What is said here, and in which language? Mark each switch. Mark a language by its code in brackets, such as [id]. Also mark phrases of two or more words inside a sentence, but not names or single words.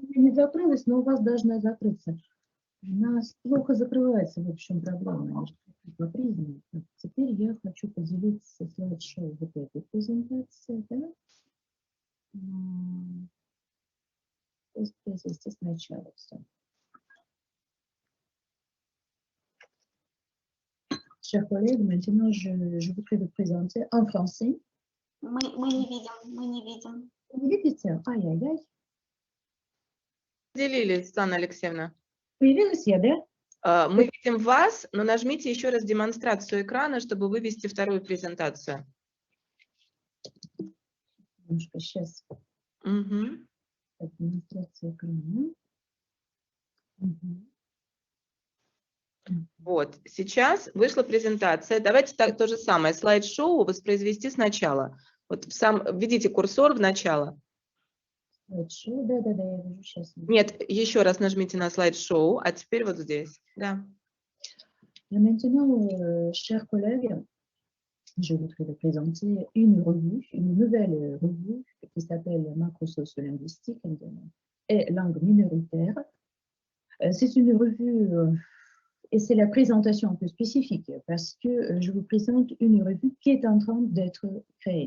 [ru] Не закрылась, но у вас должна закрыться. У нас плохо закрывается, в общем, программа. По призме. Так, теперь я хочу поделиться слайд-шоу вот этой презентацией. Да? То есть произвести сначала все. [fr] Chers collègues, maintenant je voudrais vous présenter en français. [ru] Мы не видим. Вы видите? Ай-яй-яй. Поделили, Светлана Алексеевна. Появилась я, да? Мы видим вас, но нажмите еще раз демонстрацию экрана, чтобы вывести вторую презентацию. Немножко сейчас. Угу. Так, демонстрация экрана. Угу. Вот, сейчас вышла презентация. Давайте то же самое, слайд-шоу воспроизвести сначала. Вот введите курсор в начало. Слайд-шоу, да, я вижу сейчас. Нет, еще раз нажмите на слайд-шоу, а теперь вот здесь. Да. [fr] Et maintenant, chers collègues, je voudrais vous présenter une revue, une nouvelle revue qui s'appelle Macrosociolinguistics et langue minoritaire. C'est une revue, et c'est la présentation un peu spécifique, parce que je vous présente une revue qui est en train d'être créée.